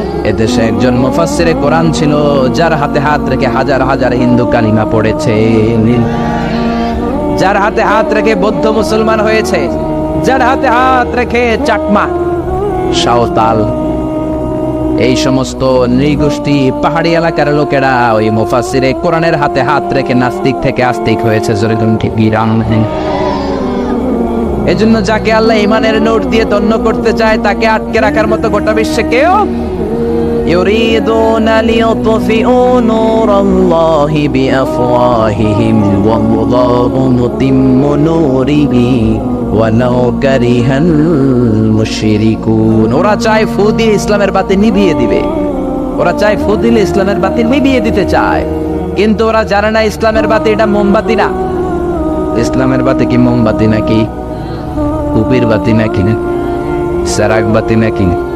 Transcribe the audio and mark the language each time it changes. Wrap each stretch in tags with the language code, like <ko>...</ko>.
<bn>এদেশে একজন মুফাসসিরে কোরআন ছিল, যার হাতে হাত রেখে হাজার হাজার হিন্দু কালিমা পড়েছে, যার হাতে হাত রেখে বৌদ্ধ মুসলমান হয়েছে, যার হাতে হাত রেখে চাকমা, সাঁওতাল, এই সমস্ত নৃগোষ্ঠী পাহাড়ি এলাকার লোকেরা ওই মুফাসসিরে কোরআনের হাতে হাত রেখে নাস্তিক থেকে আস্তিক হয়েছে। যেরকম ঠিক এজন্য যাকে আল্লাহ ইমানের নোট দিয়ে ধন্য করতে চায়, তাকে আটকে রাখার মতো গোটা বিশ্বে কেউ।</bn> <ar>يريدون ليطفئوا نور الله بأفواههم والله متم نوره ولو كره المشركون।</ar> <bn>ওরা চায় ফু দিয়ে ইসলামের বাতি নিভিয়ে দিবে, ওরা চায় ফু দিলে ইসলামের বাতি নিভিয়ে দিতে চায়, কিন্তু ওরা জানে না ইসলামের বাতি এটা মোমবাতি না। ইসলামের বাতি কি মোমবাতি নাকি কুপির বাতি নাকি সারাক বাতি নাকি?</bn>